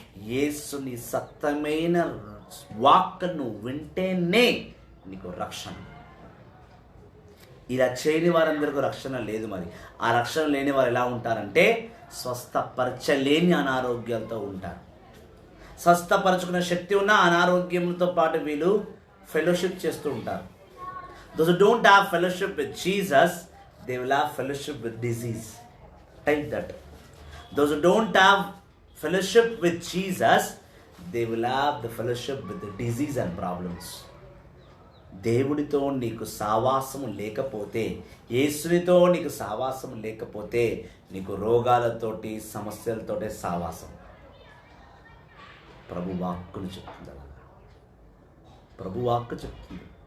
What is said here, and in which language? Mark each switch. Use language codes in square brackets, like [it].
[te] యేసుని సత్యమైన వాక్ నువ్వు వింటేనే నీకు రక్షణ. ఇలా చేయని వారందరికీ రక్షణ లేదు. మరి ఆ రక్షణ లేని వారు ఎలా ఉంటారంటే స్వస్థపరచలేని అనారోగ్యాలతో ఉంటారు. స్వస్థపరచుకునే శక్తి ఉన్న అనారోగ్యంతో పాటు వీళ్ళు ఫెలోషిప్ చేస్తూ ఉంటారు. [en] Those who don't have fellowship with Jesus, they will have fellowship with disease. Type that. Those who don't have fellowship with Jesus, they will have the fellowship with the disease and problems. [te] దేవుడితో నీకు సావాసము లేకపోతే, యేసునితో నీకు సావాసం లేకపోతే నీకు రోగాలతోటి సమస్యలతోటే సావాసం. ప్రభు వాక్కును చెప్తుంది, ప్రభు వాక్కు చెప్తుంది.